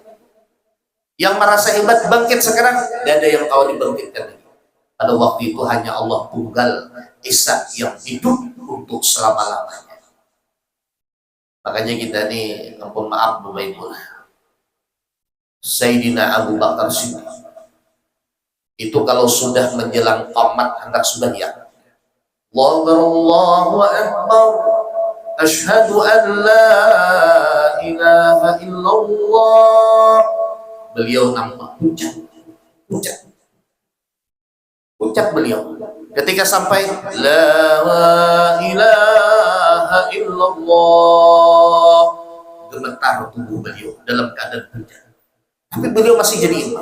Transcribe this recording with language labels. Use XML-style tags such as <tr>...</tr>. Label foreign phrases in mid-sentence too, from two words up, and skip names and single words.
<id>Yang merasa hebat, bangkit sekarang, tidak ada yang tahu dibangkitkan lagi. Pada waktu itu hanya Allah Tunggal Esa yang hidup untuk selama-lamanya. Makanya kita nih, ampun maaf Bapak Ibu, Sayyidina Abu Bakar Siddiq itu kalau sudah menjelang tamat hendak sembahyang,</id> <ar>الله أكبر، أشهد أن لا إله إلا الله,</ar> <id>beliau nampak pucat beliau ketika sampai</id> <ar>لا إله إلا الله,</ar> <id>gemetar tubuh beliau dalam keadaan pucat, tapi beliau masih jadi imam.</id>